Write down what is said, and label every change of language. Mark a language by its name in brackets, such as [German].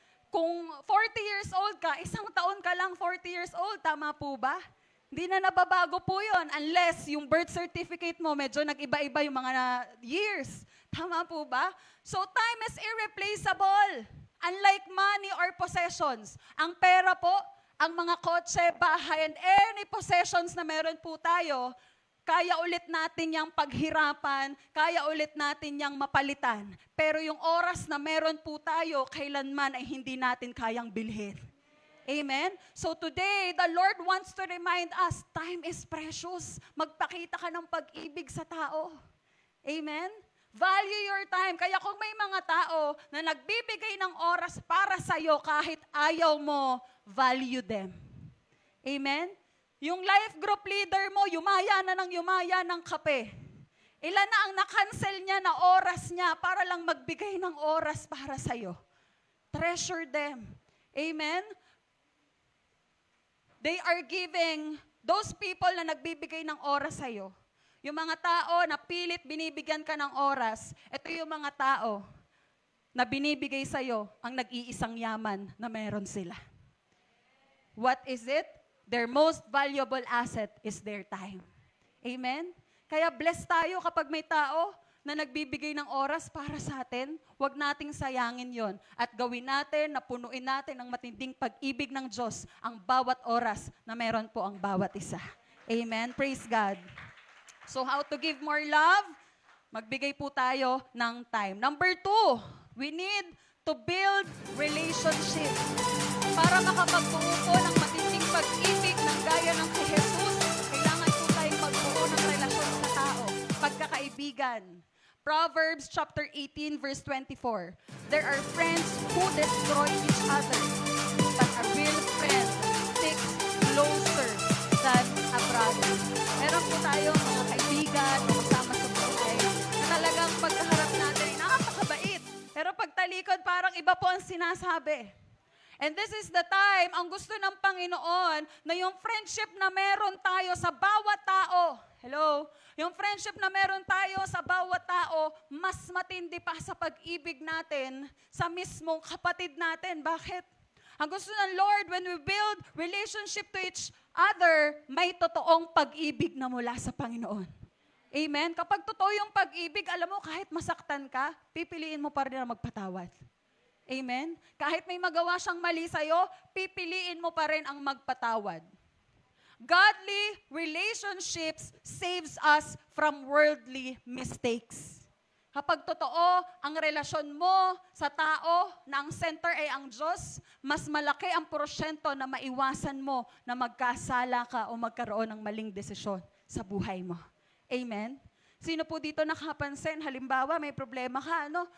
[Filipino] Kung 40 years old ka, isang taon ka lang 40 years old. Tama po ba? Hindi na nababago po yun unless yung birth certificate mo medyo nag-iba-iba yung mga years. Tama po ba? [English] So time is irreplaceable. Unlike money or possessions. [Filipino] Ang pera po, ang mga kotse, bahay, and any possessions na meron po tayo, kaya ulit natin yung paghirapan, kaya ulit natin yung mapalitan. Pero yung oras na meron po tayo, kailanman ay hindi natin kayang bilhin. Amen? [English] So today, the Lord wants to remind us, time is precious. [Filipino] Magpakita ka ng pag-ibig sa tao. Amen? [English] Value your time. [Filipino] Kaya kung may mga tao na nagbibigay ng oras para sa'yo kahit ayaw mo, [English] value them. [Filipino] Amen? Yung life group leader mo, yumaya na ng kape. Ilan na ang na-cancel niya na oras niya para lang magbigay ng oras para sa'yo. [English] Treasure them. [Filipino] Amen? [English] They are giving, [Filipino] those people na nagbibigay ng oras sa'yo, yung mga tao na pilit binibigyan ka ng oras, ito yung mga tao na binibigay sa'yo ang nag-iisang yaman na meron sila. [English] What is it? Their most valuable asset is their time. Amen? [Filipino] Kaya blessed tayo kapag may tao na nagbibigay ng oras para sa atin, huwag nating sayangin yon at gawin natin, napunuin natin ng matinding pag-ibig ng Diyos ang bawat oras na meron po ang bawat isa. Amen? Praise God. [English] So how to give more love? [Filipino] Magbigay po tayo ng [English] time. [Filipino] Number 2, [English] we need to build relationships [Filipino] para makapagbuo po ng matinding pag-ibig ng gaya ng kay Jesus. Kailangan po tayong magbuo ng relasyon sa tao, pagkakaibigan. [English] Proverbs chapter 18 verse 24. There are friends who destroy each other, but a real friend sticks closer than a brother. [Filipino] Meron po tayong mga kaibigan o kasama sa buhay na talagang pagkaharap natin ay nakakabait. Pero pagtalikod parang iba po ang sinasabi. [English] And this is the time, [Filipino] ang gusto ng Panginoon, na yung friendship na meron tayo sa bawat tao, Hello? Yung friendship na meron tayo sa bawat tao, mas matindi pa sa pag-ibig natin sa mismong kapatid natin. Bakit? Ang gusto ng Lord, [English] when we build relationship to each other, [Filipino] may totoong pag-ibig na mula sa Panginoon. Amen? Kapag totoo yung pag-ibig, alam mo, kahit masaktan ka, pipiliin mo pa rin na magpatawad. Amen? Kahit may magawa siyang mali sa'yo, pipiliin mo pa rin ang magpatawad. [English] Godly relationships saves us from worldly mistakes. [Filipino] Kapag totoo ang relasyon mo sa tao na ang center ay ang Diyos, mas malaki ang porsyento na maiwasan mo na magkasala ka o magkaroon ng maling desisyon sa buhay mo. Amen? Sino po dito nakapansin? Halimbawa, may problema ka, ano?